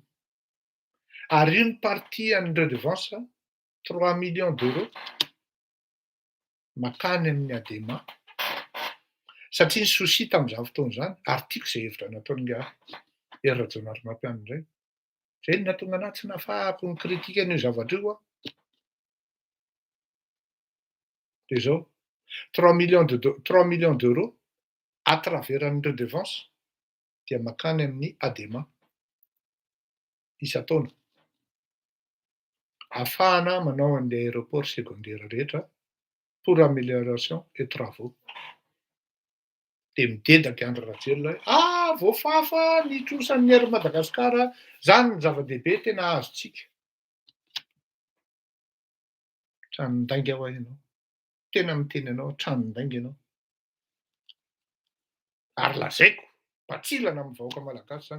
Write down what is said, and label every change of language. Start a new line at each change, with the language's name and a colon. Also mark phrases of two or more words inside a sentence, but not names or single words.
Malagasy: Ary io ny partie an'ny redevance
French: 3 millions d'euros
Malagasy: makany amin'ny ADEMA. Satria ny souci tamin'izany fotoana zany, ary tiako izay hevitra nataon'ny Hery Rajaonarimampianina indray. Zay no nahatonga anahy tsy nahafahako nikritika an'io zavatra io de zao
French: 3 millions d'euros à travers
Malagasy: ny redevance dia makany amin'ny ADEMA isan-taona. Ahafahana manao an'ilay
French: aéroport secondaire
Malagasy: rehetra
French: pour amélioration et travaux.
Malagasy: De midedaka Andry Rajoelina hoe voafafa nitrosan'ny Air Madagasikara, zany ny zava-dehibe tena azontsika. Tranondainga ho ahy ianao. Tena miteny anao tranondainga ianao. Ary lazaiko, patsilana amin'ny vahoaka malagasy zany.